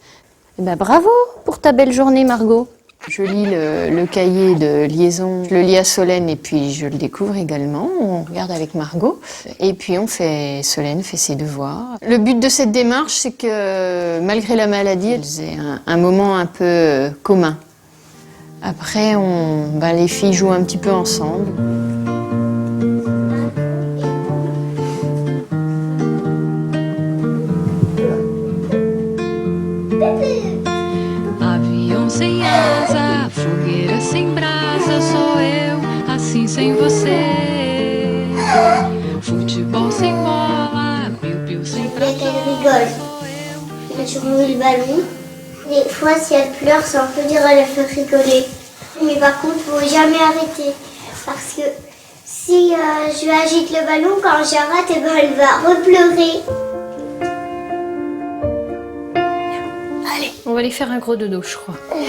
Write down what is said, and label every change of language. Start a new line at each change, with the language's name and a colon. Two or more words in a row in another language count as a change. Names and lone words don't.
French: Eh ben, bravo pour ta belle journée, Margot. Je lis le cahier de liaison, je le lis à Solène et puis je le découvre également. On regarde avec Margot et puis Solène fait ses devoirs. Le but de cette démarche, c'est que malgré la maladie, elles aient un moment un peu commun. Après, les filles jouent un petit peu ensemble.
Portuguese: Avião sem asa, fogueira sem brasa, sou eu, assim sem você. Futebol sem bola, piu-piu sem
French: Elle rigole. Elle surnoue le ballon. Des fois, si elle pleure, ça peut dire elle fait rigoler. Mais par contre, il ne faut jamais arrêter. Parce que si je agite le ballon, quand j'arrête, elle va repleurer. Allez, on va aller faire un gros dodo, je crois.